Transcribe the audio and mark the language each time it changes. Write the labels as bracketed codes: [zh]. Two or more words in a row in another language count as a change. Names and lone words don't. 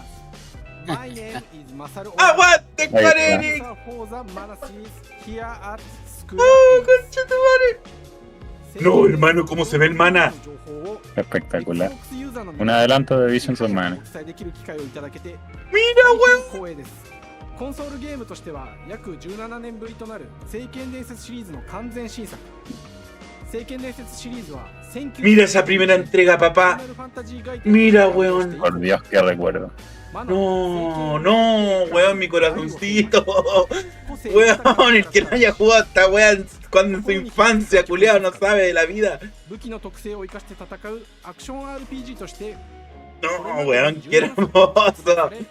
[es] ¡Aguante, Square Enix! ¡Oh, conchetumare! No, hermano, ¿cómo se ve el mana? Espectacular. Un adelanto de Visions of Mana. ¡Mira, weón! [ja] コンソールゲームとしては約17年ぶりとなる聖剣伝説シリーズの完全新作。聖剣伝説シリーズは [es] Mira esa primera entrega, papá. Mira, weón. Por Dios, que recuerdo. No, weón, mi corazoncito. Weón, el que no haya jugado esta weón cuando en su infancia, culiado, no sabe de la vida. No, weón, qué hermoso.